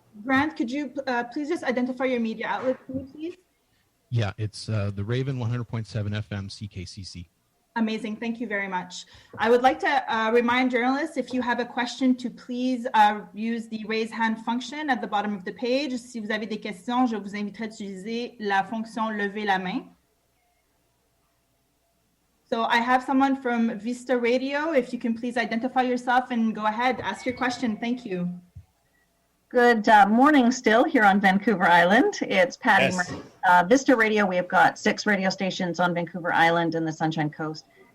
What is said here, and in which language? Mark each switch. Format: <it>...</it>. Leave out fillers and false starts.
<en>Grant, could you please just identify your media outlet, please? Yeah, it's the Raven 100.7 FM CKCC. Amazing. Thank you very much. I would like to remind journalists, if you have a question, to please use the raise hand function at the bottom of the page.</en> <fr>Si vous avez des questions, je vous inviterai à utiliser la fonction lever la main.</fr> <en>So I have someone from Vista Radio. If you can please identify yourself and go ahead, ask your question. Thank you. Good morning still here on Vancouver Island. It's Patty Yes. Murray. Vista Radio, we have got 6 radio stations on Vancouver Island and the Sunshine Coast.</en>